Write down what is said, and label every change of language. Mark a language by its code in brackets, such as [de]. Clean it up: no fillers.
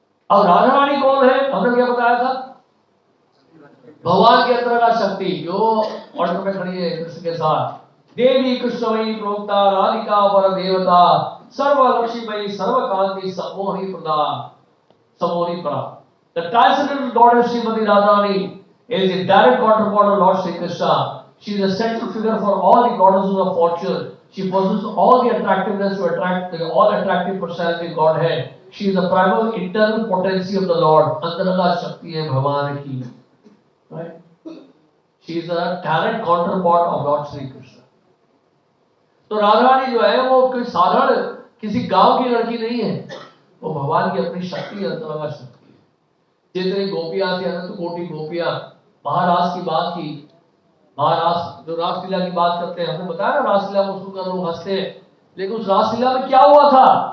[hi] अब राधा रानी कौन है? हमने क्या बताया था? भगवान के अंतर का शक्ति जो ऑर्डर में खड़ी है कृष्ण के साथ। [sa] देवी कृष्णमयी प्रोक्ता राधिका पर देवता सर्व लक्ष्मीमयी सर्वकांति सम्मोहनी प्रदा सम्मोहनी परा। [en] The transcendental goddess Srimati Radharani is a direct counterpart of Lord Sri Krishna. She is a central figure for all the goddesses of fortune. She possesses all the attractiveness to attract the all attractive personality of Godhead. She is the primal internal potency of the Lord. [hi] Antarala Shakti hai Bhagwan ki. [en] Right? She is a direct counterpart of Lord Sri Krishna. [hi] तो राधा रानी जो है वो कोई साधारण किसी गांव की लड़की नहीं है, वो भगवान की अपनी शक्ति है, अंतरंगा शक्ति है। जितनी गोपियां थी, अनंत कोटि गोपियां, महाराज की बात की, महाराज जो रासलीला की बात करते हैं, हमने बताया ना रासलीला को सुनकर लोग हंसते हैं, लेकिन उस रासलीला में क्या हुआ था?